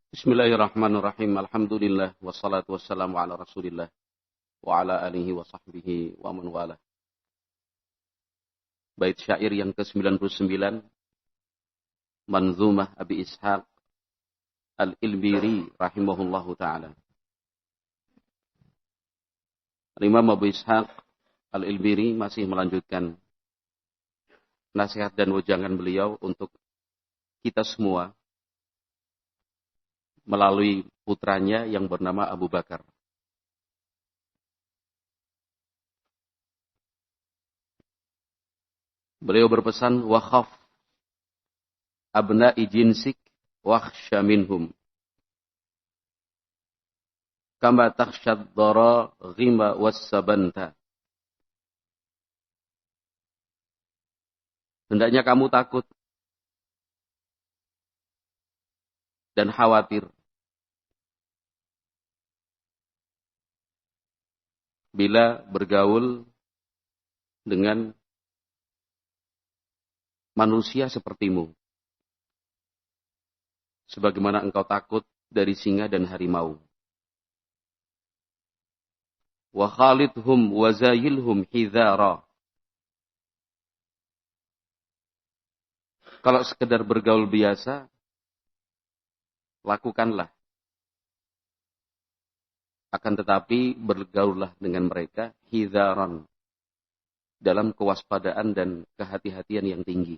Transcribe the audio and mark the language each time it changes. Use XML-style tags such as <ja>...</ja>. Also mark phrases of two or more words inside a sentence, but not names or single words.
<ar>بسم الله الرحمن الرحيم. الحمد لله والصلاة والسلام على رسول الله وعلى آله وصحبه ومن والاه.</ar> <id>Bait syair yang ke-99 Manzumah Abi Ishaq Al-Ilbiri</id> <ar>رحمه الله تعالى.</ar> <id>Imam Abu Ishaq Al-Ilbiri masih melanjutkan nasihat dan wejangan beliau untuk kita semua melalui putranya yang bernama Abu Bakar. Beliau berpesan,</id> <ar>وخف أبناء جنسك واخش منهم كما تخشى الضراغم والسبنتى.</ar> <id>Hendaknya kamu takut dan khawatir bila bergaul dengan manusia sepertimu, sebagaimana engkau takut dari singa dan harimau.</id> <ar>وخالطهم وزايلهم حذارا.</ar> <id>Kalau sekedar bergaul biasa, lakukanlah. Akan tetapi bergaullah dengan mereka hidharan, dalam kewaspadaan dan kehati-hatian yang tinggi.</id>